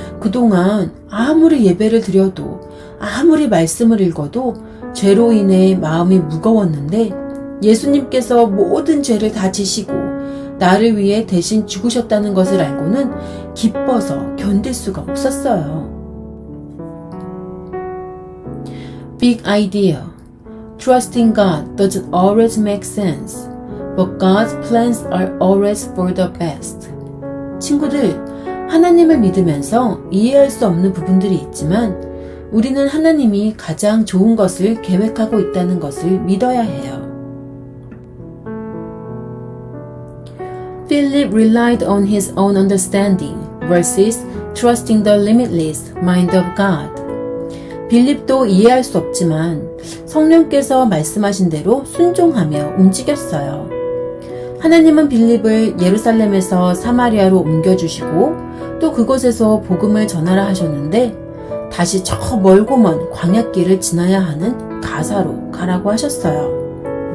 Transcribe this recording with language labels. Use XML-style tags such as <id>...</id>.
<ko>그동안 아무리 예배를 드려도 아무리 말씀을 읽어도 죄로 인해 마음이 무거웠는데 예수님께서 모든 죄를 다 지시고 나를 위해 대신 죽으셨다는 것을 알고는 기뻐서 견딜 수가 없었어요.</ko> <en>Big idea. Trusting God doesn't always make sense, but God's plans are always for the best.</en> <ko>친구들, 하나님을 믿으면서 이해할 수 없는 부분들이 있지만 우리는 하나님이 가장 좋은 것을 계획하고 있다는 것을 믿어야 해요.</ko> <en>Philip relied on his own understanding versus trusting the limitless mind of God.</en> <ko>빌립도 이해할 수 없지만 성령께서 말씀하신 대로 순종하며 움직였어요. 하나님은 빌립을 예루살렘에서 사마리아로 옮겨주시고 또 그곳에서 복음을 전하라 하셨는데 다시 저 멀고 먼 광야길을 지나야 하는 가사로 가라고 하셨어요.</ko>